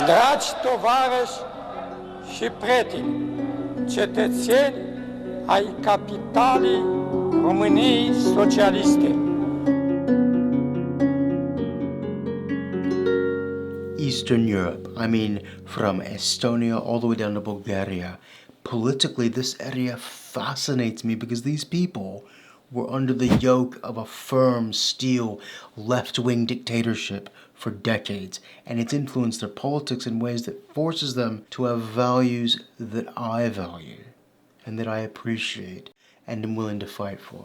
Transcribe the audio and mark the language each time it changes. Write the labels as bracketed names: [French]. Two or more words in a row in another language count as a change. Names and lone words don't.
[Romanian] Dragi tovarăși și prieteni, cetățeni ai capitalei României socialiste. [English] Eastern Europe, I mean from Estonia all the way down to Bulgaria. Politically, this area fascinates me because these people were under the yoke of a firm, steel, left-wing dictatorship for decades, and it's influenced their politics in ways that forces them to have values that I value and that I appreciate and am willing to fight for.